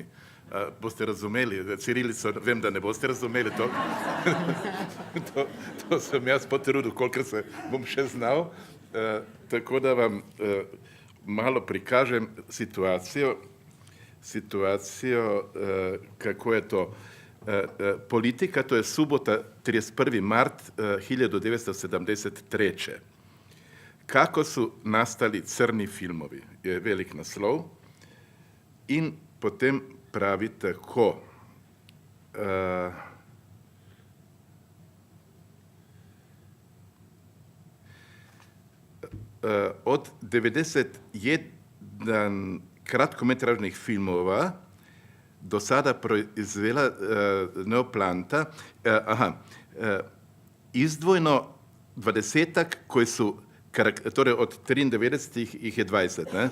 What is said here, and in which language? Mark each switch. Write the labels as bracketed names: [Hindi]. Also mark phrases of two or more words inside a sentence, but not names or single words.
[Slovenian] Boste razumeli, cirilico vem, da ne boste razumeli to. To sem jaz potrudil, kolikor se bom še znal. Tako da vam malo prikažem situacijo, kako je to. [Serbian] Politika, to je subota 31. mart 1973. Kako su nastali crni filmovi, [Slovenian] je velik naslov in potem pravi tako. [Serbian] Od 91 kratkometražnih filmova do sada proizvela Neoplanta, izdvojno 20-tak koji su, [Slovenian] torej od 93 ih je 20, [Serbian] ne?